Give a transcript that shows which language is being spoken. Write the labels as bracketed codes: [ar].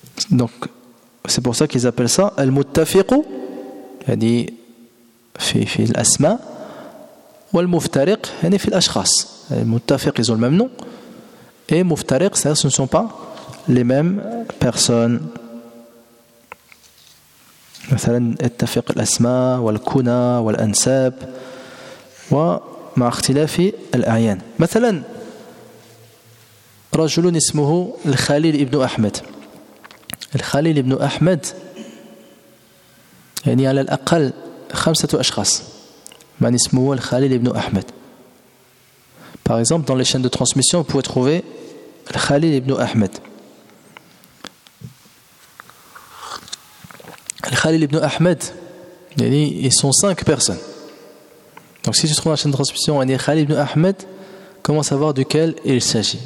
[fr] Donc, c'est pour ça qu'ils appellent ça al-muttafiqu, c'est-à-dire [ar] fi al-asma, [fr] ou al-muftariq, c'est-à-dire [ar] fi al-ashkhas. [fr] Muttafiq, ils ont le même nom, et Muftariq, c'est-à-dire ce ne sont pas les mêmes personnes. [ar] مثلاً اتفق الأسماء والكنى والأنساب ومع اختلاف الأعيان. مثلاً رجل اسمه الخليل ابن أحمد. الخليل ابن أحمد يعني على الأقل خمسة أشخاص من اسمه الخليل ابن أحمد. [fr] Par exemple, dans les chaînes de transmission, vous pouvez trouver Khalil ibn Ahmed. Khalil ibn Ahmed, ils sont cinq personnes. Donc si tu trouves dans la chaîne de transmission Khalil ibn Ahmed, comment savoir duquel il s'agit?